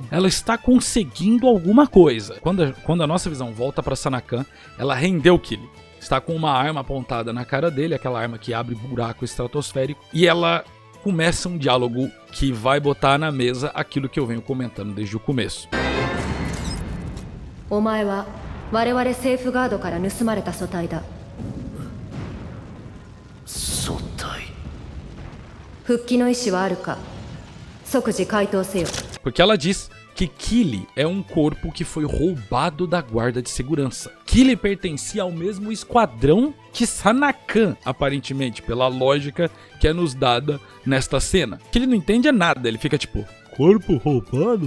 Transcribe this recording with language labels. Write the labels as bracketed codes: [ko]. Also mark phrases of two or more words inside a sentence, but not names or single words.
[pt] Ela está conseguindo alguma coisa. Quando a nossa visão volta pra Sanakan, ela rendeu o Killly. Está com uma arma apontada na cara dele, aquela arma que abre buraco estratosférico, e ela começa um diálogo que vai botar na mesa aquilo que eu venho comentando desde o começo. [ja] お前は我々セーフガードから盗まれた素体だ。素体。復帰の意思はあるか。即時回答せよ。 [pt] Porque ela diz que Killly é um corpo que foi roubado da guarda de segurança. Killly pertencia ao mesmo esquadrão que Sanakan, aparentemente, pela lógica que é nos dada nesta cena. Killly não entende nada, ele fica tipo... Corpo roubado?